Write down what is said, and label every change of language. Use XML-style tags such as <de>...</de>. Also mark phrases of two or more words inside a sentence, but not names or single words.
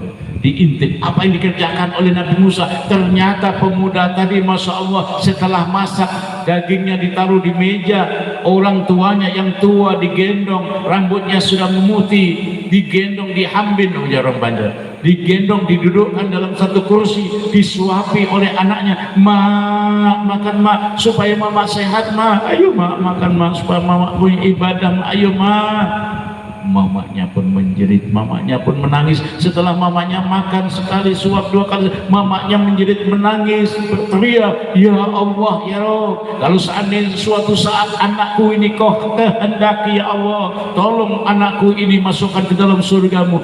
<id>Diintip, apa yang dikerjakan oleh Nabi Musa? Ternyata pemuda tadi,</id> <ar>Masya Allah,</ar> <id>setelah masak dagingnya ditaruh di meja, orang tuanya yang tua digendong, rambutnya sudah memutih, digendong, dihambin, ujar orang Bandar, digendong, didudukkan dalam satu kursi, disuapi oleh anaknya. Ma, makan ma, supaya mama sehat ma, ayo ma, makan ma, supaya mama punya ibadah ma, ayo ma. Mamanya pun menjerit, mamanya pun menangis. Setelah mamanya makan sekali, suap 2 kali, mamanya menjerit, menangis, berteriak,</id> <ar>ya Allah, ya Rabb,</ar> <id>kalau seandainya suatu saat anakku ini kau kehendaki</id> <ar>ya Allah,</ar> <id>tolong anakku ini masukkan ke dalam surgamu.</id>